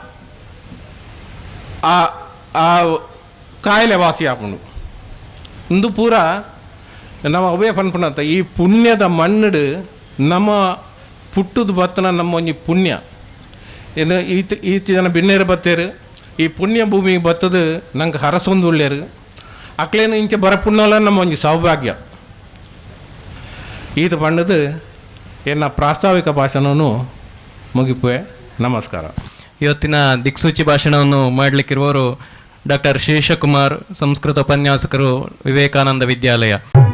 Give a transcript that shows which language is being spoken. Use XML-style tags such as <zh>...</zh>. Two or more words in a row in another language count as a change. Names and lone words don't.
<tcy>ಆ ಕಾಯಿಲೆ ವಾಸಿ ಆಪುಂಡು ಇಂದು ಪೂರ ನಮ್ಮ ಅವೇ ಪನ್ಪುಣಂತ ಈ ಪುಣ್ಯದ ಮಣ್ಣು ನಮ್ಮ ಪುಟ್ಟದು ಬತ್ತನ ನಮ್ಮ ಒಂಜಿ ಪುಣ್ಯ ಏನು ಈತ ಜನ ಬಿನ್ನೇರು ಬತ್ತೇರು ಈ ಪುಣ್ಯ ಭೂಮಿಗೆ ಬತ್ತದು ನಂಗೆ ಹರಸೊಂದು ಒಳ್ಳೆಯರು ಅಕ್ಲೇನು ಇಂಚೆ ಬರ ಪುಣ್ಯಲ್ಲ ನಮ್ಮ ಒಂಜಿ ಸೌಭಾಗ್ಯ ಈತ ಪಂಡದು ಏನ ಪ್ರಾಸ್ತಾವಿಕ ಭಾಷಣವನ್ನು ಮುಗಿಪುವೆ.</tcy> <kn>ನಮಸ್ಕಾರ. ಇವತ್ತಿನ ದಿಕ್ಸೂಚಿ ಭಾಷಣವನ್ನು ಮಾಡಲಿಕ್ಕಿರುವವರು ಡಾಕ್ಟರ್ ಶೇಷಕುಮಾರ್, ಸಂಸ್ಕೃತ ಉಪನ್ಯಾಸಕರು, ವಿವೇಕಾನಂದ ವಿದ್ಯಾಲಯ.</kn>